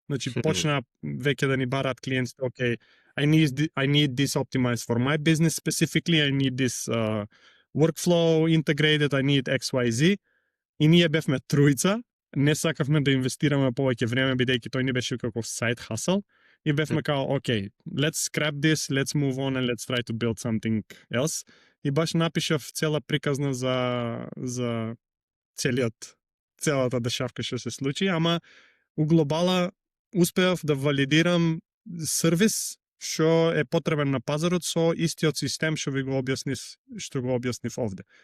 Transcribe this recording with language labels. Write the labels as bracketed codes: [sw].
[mk] Значи почна веќе да ни бараат клиентите, [en] okay, I need this optimized for my business specifically, I need this workflow integrated, I need XYZ. [mk] И ние бевме тројца, не сакавме да инвестираме повеќе време, бидејќи тој ни беше како side hustle. И бевме као, [en] okay, let's scrap this, let's move on and let's try to build something else. [mk] И баш напишав цела приказна за целата дешавка што се случи, ама у глобала успеав да валидирам сервис што е потребен на пазарот со истиот систем што го објаснив овде.